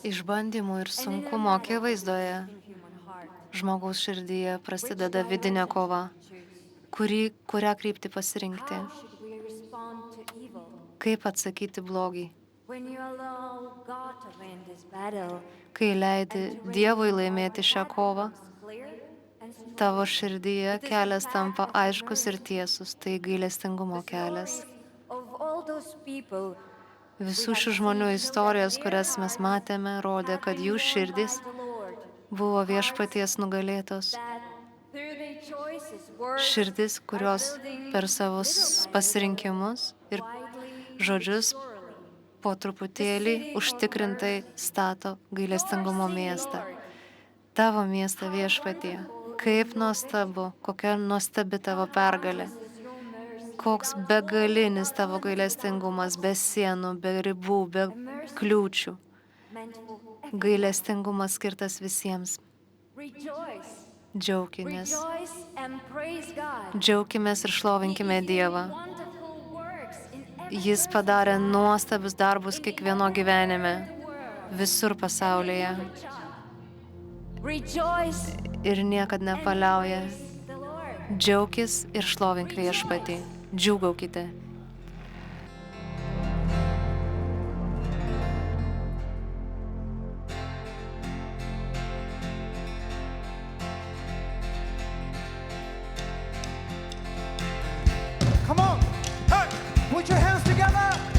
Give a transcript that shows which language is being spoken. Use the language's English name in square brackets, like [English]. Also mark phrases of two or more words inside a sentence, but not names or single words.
[Lithuanian] Išbandymų ir sunkumo akivaizdoje žmogaus širdyje prasideda vidinė kova, kurią kryptį pasirinkti, [English] how should we respond to evil? [Lithuanian] kaip atsakyti blogį. [English] When you allow God to win this battle, [Lithuanian] Kai leidi Dievui laimėti šią kovą, [English] clear and strong. [Lithuanian] tavo širdyje kelias tampa aiškus ir tiesus, tai gailestingumo kelias. [English] Of all those people [Lithuanian] Visų šių žmonių istorijos, kurias mes matėme, rodė, kad jų širdys buvo viešpaties nugalėtos. [English] that through their choices, words, [Lithuanian] Širdis, kurios per savo pasirinkimus ir žodžius po truputėlį užtikrintai stato gailestingumo miestą. Tavo miestą viešpatie. Kaip nuostabu, kokia nuostabi tavo pergalė. Koks begalinis tavo gailestingumas, be sienų, be ribų, be kliūčių. Gailestingumas skirtas visiems. [English] rejoice. [Lithuanian] Džiaukimės. [English] Rejoice and praise God. [Lithuanian] Džiaukimės ir šlovinkime Dievą. [English] Wonderful works in every [Lithuanian] Jis padarė nuostabius darbus kiekvieno gyvenime, visur pasaulyje [English] Rejoice [Lithuanian] ir niekad nepaliauja. [English] the Lord. [Lithuanian] Džiaukis ir šlovink viešpatį. Džiūgaukite. [English] Come on. Hey, put your hands together.